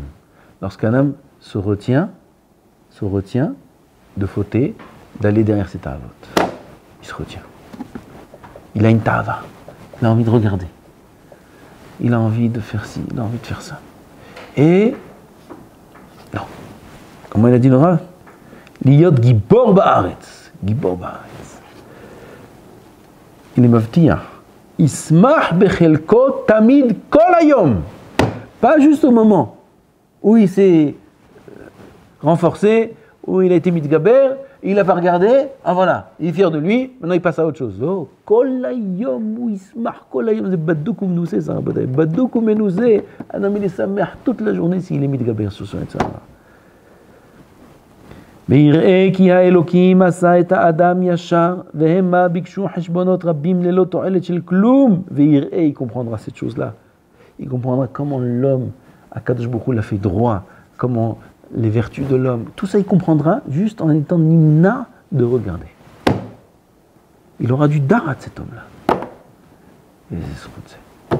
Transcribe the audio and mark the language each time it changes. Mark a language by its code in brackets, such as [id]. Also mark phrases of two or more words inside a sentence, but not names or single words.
[fr] Lorsqu'un homme se retient de fauter, d'aller derrière ses ta'avot. Il se retient. Il a une ta'ava. Il a envie de regarder. Il a envie de faire ci, il a envie de faire ça. Et, non. Comment il a dit le Rav? [he] להיות גיבור בארץ גיבור בארץ. [fr] Il est mavtiya. [he] ישמח בחלקו תמיד כל היום. [fr] Pas juste au moment où il s'est renforcé, où il a été mitgaber, il n'a pas regardé, ah voilà, il est fier de lui, maintenant il passe à autre chose. [he] או כל היום או ישמח כל היום, [fr] c'est [he] בדוק ומנוסה, [fr] ça, [he] בדוק ומנוסה, [fr] un homme il est samer toute la journée s'il est mitgaber sur son etzara. [he] ויראה כי האלוקים עשה את האדם ישר, והמה ביקשו חשבונות רבים ללא תועלת של כלום. ויראה, [fr] il comprendra cette chose-là. Il comprendra comment l'homme, [he] הקדוש ברוך הוא [fr] l'a fait droit, comment les vertus de l'homme, tout ça il comprendra juste en étant nimna de regarder. Il aura du darat cet homme-là. Et c'est ce qu'on sait.